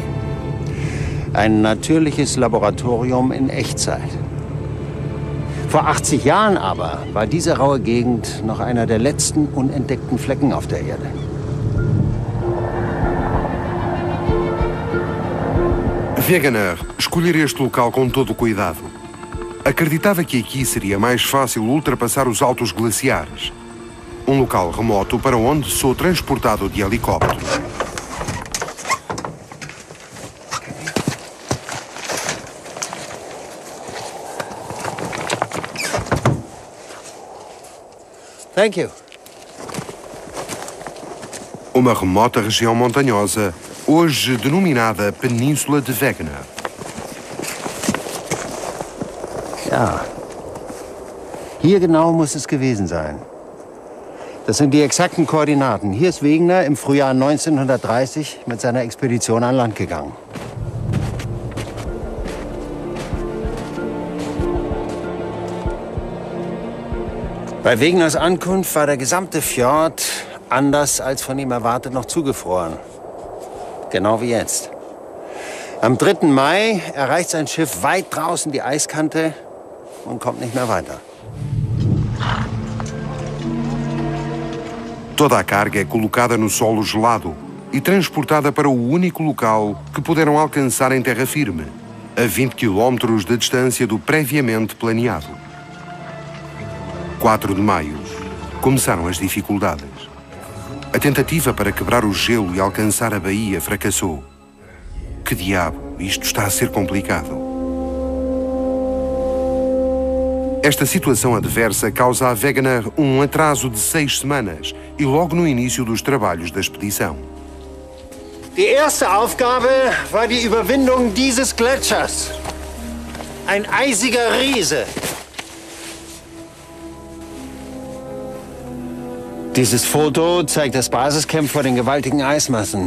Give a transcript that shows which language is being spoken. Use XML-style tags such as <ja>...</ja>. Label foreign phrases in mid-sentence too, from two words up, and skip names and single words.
<de>Ein natürliches Laboratorium in Echtzeit. Vor 80 Jahren aber war diese raue Gegend noch einer der letzten unentdeckten Flecken auf der Erde.</de> <pt>Wegener escolher este local com todo o cuidado. Acreditava que aqui seria mais fácil ultrapassar os altos glaciares. Um local remoto para onde sou transportado de helicóptero.</pt> <en>Thank you.</en> <pt>Uma remota região montanhosa, hoje denominada Península de Wegener.</pt> <de>Ja, hier genau muss es gewesen sein. Das sind die exakten Koordinaten. Hier ist Wegener im Frühjahr 1930 mit seiner Expedition an Land gegangen. Bei Wegeners Ankunft war der gesamte Fjord, anders als von ihm erwartet, noch zugefroren. Genau wie jetzt. Am 3. Mai erreicht sein Schiff weit draußen die Eiskante und kommt nicht mehr weiter.</de> <pt>Toda a carga é colocada no solo gelado e transportada para o único local que puderam alcançar em terra firme, a 20 quilómetros de distância do previamente planeado. 4 de maio, começaram as dificuldades. A tentativa para quebrar o gelo e alcançar a baía fracassou. Que diabo, isto está a ser complicado. Esta situação adversa causa a Wegener um atraso de 6 semanas e logo no início dos trabalhos da expedição.</pt> <de>Die erste Aufgabe war die Überwindung dieses Gletschers. Ein eisiger Riese. Dieses Foto zeigt das Basiscamp vor den gewaltigen Eismassen.</de>